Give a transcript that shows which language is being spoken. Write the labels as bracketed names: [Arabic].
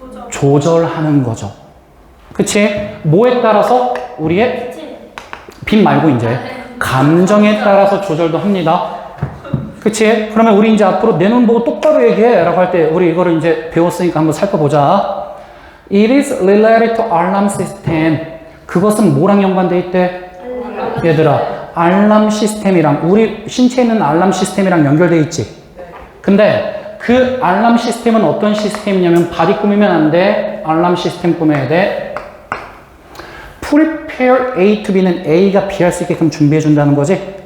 [Korean] 조절하는 거죠. 그치? 뭐에 따라서? 우리의 빛 말고 이제 감정에 따라서 조절도 합니다. 그치? 그러면 우리 이제 앞으로 내 눈 보고 똑바로 얘기해 라고 할 때 우리 이거를 이제 배웠으니까 한번 살펴보자. [English] It is related to alarm system. [Korean] 그것은 뭐랑 연관돼 있대? 얘들아 알람 시스템이랑 우리 신체에 있는 알람 시스템이랑 연결돼 있지. 근데 그 알람 시스템은 어떤 시스템이냐면 바디 꾸미면 안 돼. 알람 시스템 꾸며야 돼. [English] Prepare A to B [Korean] 는 A가 B 할 수 있게끔 준비해 준다는 거지.